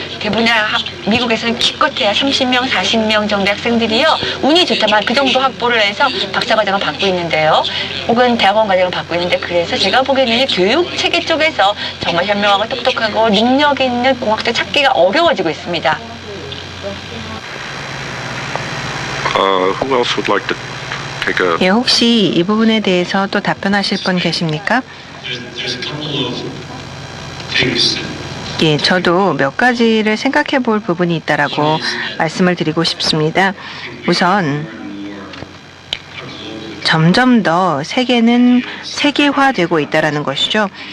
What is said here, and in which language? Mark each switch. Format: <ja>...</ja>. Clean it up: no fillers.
<ko>대부분의 미국에서는 기껏해야 30명, 40명 정도의 학생들이요, 운이 좋다만 그 정도 확보를 해서 박사과정을 받고 있는데요. 혹은 대학원 과정을 받고 있는데, 그래서 제가 보기에는 교육 체계 쪽에서 정말 현명하고 똑똑하고 능력 있는 공학생 찾기가 어려워지고 있습니다.</ko> <en>Who else would like to take a...</en> <ko>예, 혹시 이 부분에 대해서 또 답변하실 분 계십니까? 예, 저도 몇 가지를 생각해 볼 부분이 있다라고 말씀을 드리고 싶습니다. 우선 점점 더 세계는 세계화되고 있다라는 것이죠.</ko>